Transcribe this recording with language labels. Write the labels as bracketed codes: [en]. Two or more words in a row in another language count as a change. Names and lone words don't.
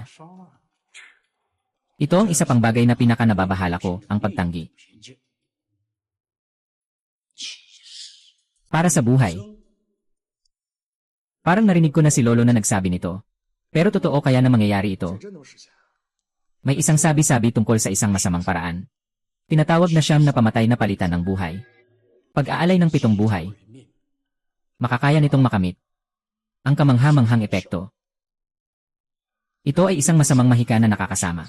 [zh] 烧了。 [tl] Ito ang isa pang bagay na pinaka-nababahala ko, ang pagtanggi. [zh] 平静， [tl] Para sa buhay. Parang narinig ko na si Lolo na nagsabi nito. Pero totoo kaya na mangyayari ito? [zh] 这真能实现？ [tl] May isang sabi-sabi tungkol sa isang masamang paraan. Tinatawag na siyam na pamatay na palitan ng buhay. Pag-aalay ng 7 buhay. [zh] 毁灭， [tl] Makakaya nitong makamit ang kamangha-manghang epekto. Ito ay isang masamang mahika na nakakasama.